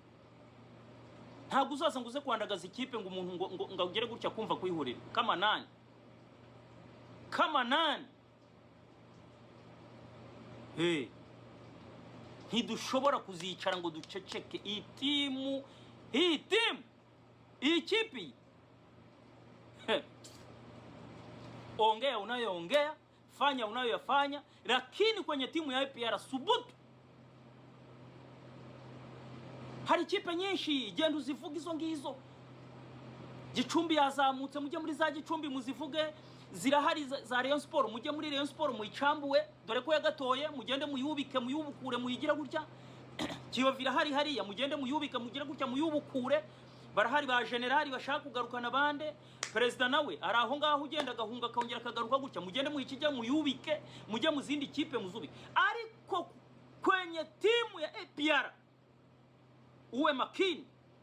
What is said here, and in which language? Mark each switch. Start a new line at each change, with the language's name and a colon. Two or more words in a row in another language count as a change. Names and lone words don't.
Kinyarwanda: Ntago uzaza nguze kwandagaza ikipe ngo umuntu ngo ugere gutya kumva kwihorera. Kamanani, kamanani, ntidushobora kuzicara ngo duceceke. Iyi timu, iyi kipi,
Swahili: ongea unayoongea, fanya unayoyafanya, lakini kwenye timu ya APR subutu.
Kinyarwanda: Hari ikipe nyinshi genda uzivuga izo ngizo. Gicumbi yazamutse, mujye muri za Gicumbi muzivuge. Zirahari za Rayon Sport, mujye muri Rayon Sport muyicambuwe, dore ko yagatoye, mugende muyubike, muyubukure, muyigira gutya. Kiyovu irahari hariya, mugende muyubike, mugira gutya, muyubukure. Barahari ba generali bashaka kugarukana bande, perezida nawe ari aho ngaho ugenda gahunga akongera kagaruka gutya, mugende muyikijya muyubike, mujye mu zindi kipe muzubike.
Swahili: Ariko kwenye timu ya APR uwe makini.